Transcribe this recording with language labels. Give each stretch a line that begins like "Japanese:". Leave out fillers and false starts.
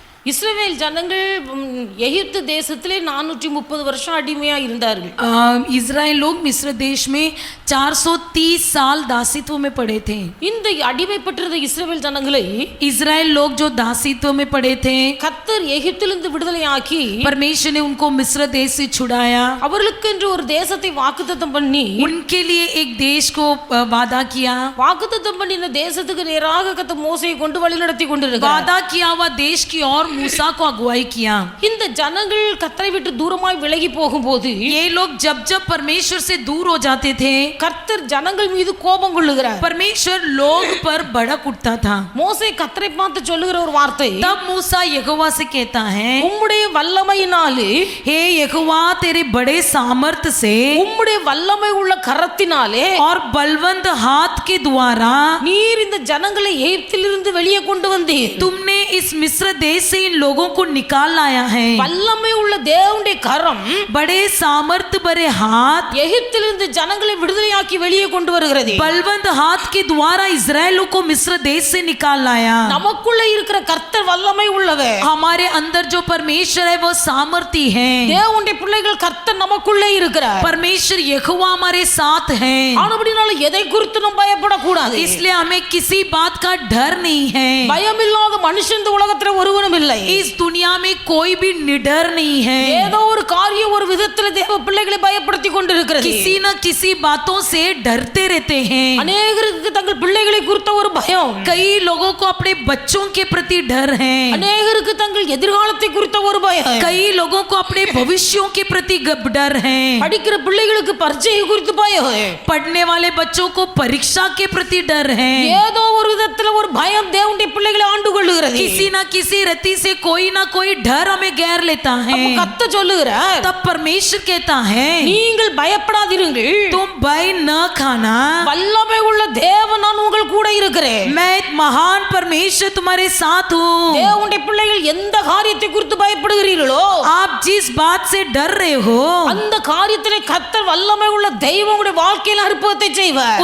Tamil: இஸ்ரவேல் ஜனங்கள் எகிப்து தேசத்திலே 430 வருஷம் அடிமையா இருந்தார்கள்।
Hindi: इजराइल लोग मिस्र देश में 430 साल दासित्व में पड़े थे।
Tamil: இந்த அடிமைப்பட்டிருந்த இஸ்ரவேல் ஜனங்களை
Hindi: इजराइल लोग जो दासित्व में पड़े थे,
Tamil: கர்த்தர் எகிப்திலிருந்து விடுதலையாக்கி
Hindi: परमेश्वर ने उनको मिस्र देश से छुड़ाया,
Tamil: அவர்களுக்கென்று ஒரு தேசத்தை வாக்குத்தத்தம் பண்ணி,
Hindi: उनके लिए एक देश को वादा किया।
Tamil: வாக்குத்தத்தம் பண்ணின தேசத்துக்கு நேராக கர்த்தர் மோசேயை கொண்டு வழிநடத்தி கொண்டிருக்கிறார்।
Hindi: वादा किया हुआ देश की और मूसा को अगुवाई किया।
Tamil: இந்த ஜனங்கள் கர்த்தரை விட்டு தூரமாய் விலகி போகும்போது,
Hindi: ये लोग जब जब परमेश्वर से दूर हो जाते थे,
Tamil: கர்த்தர் ஜனங்கள் மீது கோபம் கொள்ளுகிறார்।
Hindi: परमेश्वर लोग पर भड़क उठता था।
Tamil: மோசே கர்த்தரை பார்த்து சொல்லுகிற ஒரு வார்த்தை,
Hindi: तब मूसा यहोवा से कहता है,
Tamil: உம்முடைய வல்லமையினாலே,
Hindi: हे यहोवा तेरे बड़े सामर्थ से
Tamil: உம்முடைய வல்லமை உள்ள கரத்தினாலே
Hindi: और बलवंत हाथ के द्वारा
Tamil: நீர் இந்த ஜனங்களை எகிப்திலிருந்து வெளியே கொண்டு வந்தீர்।
Hindi: तुमने इस मिस्र देश से इन लोगों को निकाल लाया है।
Tamil: வல்லமை உள்ள தேவனுடைய கரம்
Hindi: बड़े सामर्थ भरे हाथ
Tamil: எகிப்திலிருந்து ஜனங்களை விடுதலையாக்கி வெளியே கொண்டு வருகிறது।
Hindi: बलवंत हाथ के द्वारा इजराइलों को मिस्र देश से निकाल लाया।
Tamil: நமக்குள்ள இருக்கிற கர்த்தர் வல்லமை உள்ளவர்।
Hindi: हमारे अंदर जो परमेश्वर है वो सामर्थी है।
Tamil: தேவனுடைய பிள்ளைகள் கர்த்தர் நமக்குள்ளே இருக்கிறார்।
Hindi: परमेश्वर यहोवा हमारे साथ है।
Tamil: ஆனபடினால எதை குறித்து நாம் பயப்படக்கூடாது।
Hindi: इसलिए हमें किसी बात का डर नहीं है।
Tamil: பயமில்லாத மனுஷன் இந்த உலகத்துல ஒருவனும் இல்லை।
Hindi: इस दुनिया में कोई भी निडर नहीं है।
Tamil: ஏதோ ஒரு காரியம் ஒரு விதத்துல தேவ பிள்ளைகளை பயப்படுத்தி கொண்டிருக்கிறது।
Hindi: किसी न किसी बातों से डरते रहते हैं।
Tamil: அநேகருக்கு தங்கள் பிள்ளைகளை குறித்த ஒரு பயம்,
Hindi: कई लोगों को अपने बच्चों के प्रति डर है।
Tamil: அநேகருக்கு தங்கள் எதிர்காலத்தை குறித்த ஒரு பயம்,
Hindi: कई लोगों को अपने भविष्यों के प्रति डर है।
Tamil: படிக்கிற பிள்ளைகளுக்கு பரீட்சை குறித்து பயம்,
Hindi: पढ़ने वाले बच्चों को परीक्षा के प्रति डर है।
Tamil: ஏதோ ஒரு விதத்துல ஒரு பயம் தேவனுடைய பிள்ளைகளை ஆண்டு கொள்ளுகிறது।
Hindi: किसी न किसी रीति से कोई ना कोई डर हमें घेर लेता है।
Tamil: அப்ப கர்த்தர் சொல்லுகிறார்,
Hindi: तब परमेश्वर कहता है,
Tamil: நீங்கள் பயப்படாதீர்கள்,
Hindi: तुम भय न खाना,
Tamil: வல்லமை உள்ள தேவன் நான் உங்கள் கூட இருக்கிறேன்।
Hindi: मैं एक महान परमेश्वर तुम्हारे साथ हूँ।
Tamil: தேவனுடைய பிள்ளைகள் எந்த காரியத்தை குறித்து பயப்படுகிறீர்களோ,
Hindi: आप जिस बात से डर रहे हो,
Tamil: அந்த காரியத்திலே கர்த்தர் வல்லமை உள்ள தெய்வம் உங்களுடைய வாழ்க்கையில் அற்புதத்தை செய்வார்।